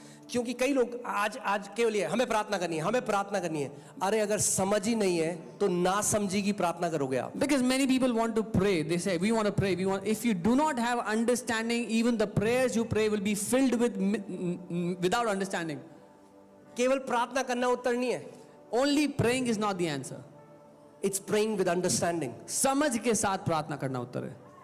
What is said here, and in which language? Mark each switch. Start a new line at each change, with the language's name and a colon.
Hindi: क्योंकि कई लोग आज केवल ये हमें प्रार्थना करनी है. अरे अगर समझ ही नहीं है तो ना समझी की प्रार्थना करोगे आप.
English: Because many people want to pray. They say, we want to pray. If you do not have understanding, even the prayers you pray will be filled without understanding.
Hindi: केवल प्रार्थना करना उत्तर नहीं है.
English: Only praying is not the answer. It's praying with understanding.
Hindi: समझ के साथ प्रार्थना करना उत्तर है.